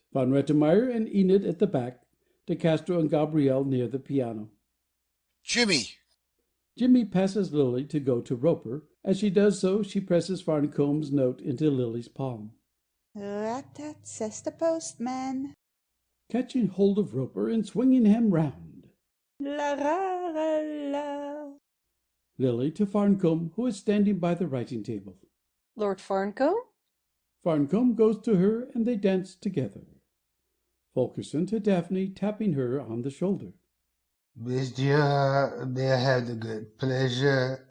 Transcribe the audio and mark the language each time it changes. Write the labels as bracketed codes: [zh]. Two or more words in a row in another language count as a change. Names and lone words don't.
[en] Von Rettenmeyer and Enid at the back, De Castro and Gabrielle near the piano. Jimmy. Jimmy passes Lily to go to Roper. As she does so, she presses Farncombe's note into Lily's palm. Rat-tat, says the postman. Catching hold of Roper and swinging him round. La-ra-ra-la. Lily to Farncombe, who is standing by the writing table. Lord Farncombe? Farncombe goes to her, and they dance together. Fulkerson to Daphne, tapping her on the shoulder. Monsieur, may I have the good pleasure?